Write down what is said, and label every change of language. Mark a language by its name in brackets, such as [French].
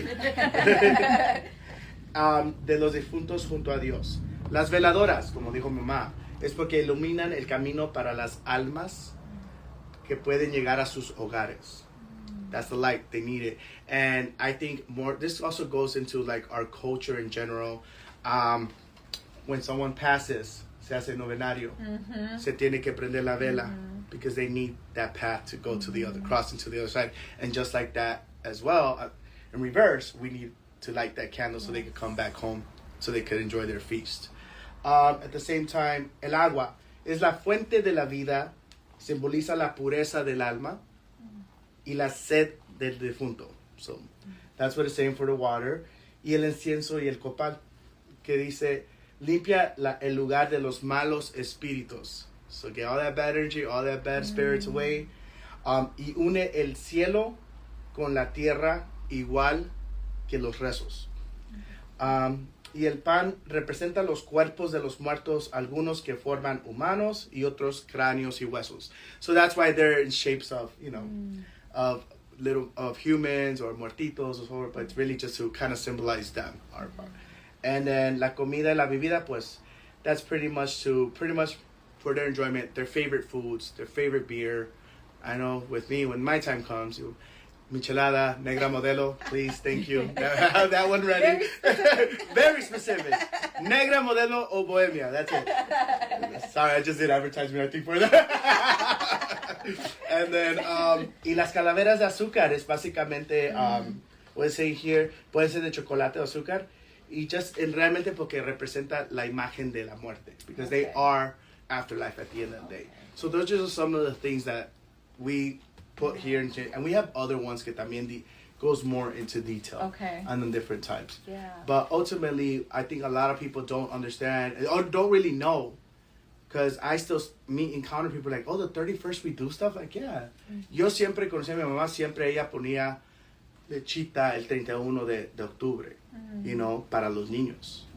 [Spanish] De los difuntos junto a Dios. Las veladoras, como dijo mi mamá, es porque iluminan el camino para las almas que pueden llegar a sus hogares. [English] That's the light, they need it. And I think this also goes into like our culture in general. When someone passes, [Spanish] se hace novenario, se tiene que prender la vela, [English] because they need that path to go to the other, crossing to the other side. And just like that as well, in reverse, we need to light that candle so they could come back home, so they could enjoy their feast. At the same time, [Spanish] el agua es la fuente de la vida, simboliza la pureza del alma y la sed del difunto. [English] So that's what it's saying for the water. [Spanish] Y el incienso y el copal, que dice, limpia el lugar de los malos espíritus. [English] So get all that bad energy, all that bad spirits away. [Spanish] Y une el cielo con la tierra igual que los rezos. y el pan representa los cuerpos de los muertos, algunos que forman humanos y otros cráneos y huesos. [English] So that's why they're in shapes of, you know, of humans or muertitos or whatever, but it's really just to kind of symbolize them. And then [Spanish] la comida y la bebida, pues, [English] that's pretty much for their enjoyment, their favorite foods, their favorite beer. I know with me, when my time comes, michelada, negra modelo, please, thank you. I have that one ready. Very specific. Negra modelo o bohemia, that's it. Sorry, I just did advertisement, I think, for that. And then, [Spanish] y las calaveras de azúcar es básicamente, puede ser [English] here, [Spanish] puede ser de chocolate o azúcar, y [English] just [Spanish] realmente porque representa la imagen de la muerte, [English] because they are afterlife at the end of the day. So those are just some of the things that we put here, and we have other ones [Spanish] que también [English] goes more into detail on the different types. Yeah. But ultimately, I think a lot of people don't understand or don't really know, because I still encounter people like, oh, the 31st we do stuff? Like, yeah. [Spanish] Yo siempre conocí a mi mamá, siempre ella ponía lechita el 31 de octubre, [English] you know, [Spanish] para los niños.